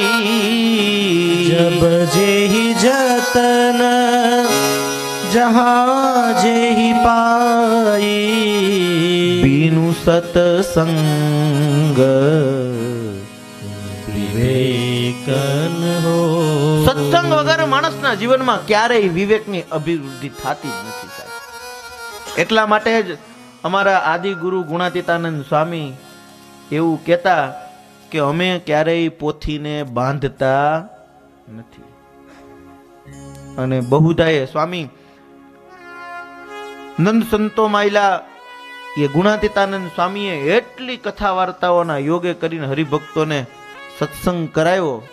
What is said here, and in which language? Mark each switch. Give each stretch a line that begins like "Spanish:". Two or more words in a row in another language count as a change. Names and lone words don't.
Awadhi: जब जेहि जतन जहाँ जेहि पाई, बिनु सत्संग विवेकन हो।
Gujarati: सत्संग માણસના જીવનમાં ક્યારેય વિવેકની અભિવૃદ્ધિ થતી જ નથી સાહેબ. એટલા માટે જ અમારા આદિ ગુરુ ગુણાતીતાનંદ સ્વામી એવું કહેતા કે અમે ક્યારેય પોથીને બાંધતા નથી. અને બહુધાએ સ્વામી નંદ સંતો માયલા એ ગુણાતીતાનંદ સ્વામીએ એટલી કથા વાર્તાઓના યોગે કરીને હરિભક્તોને સત્સંગ કરાયો.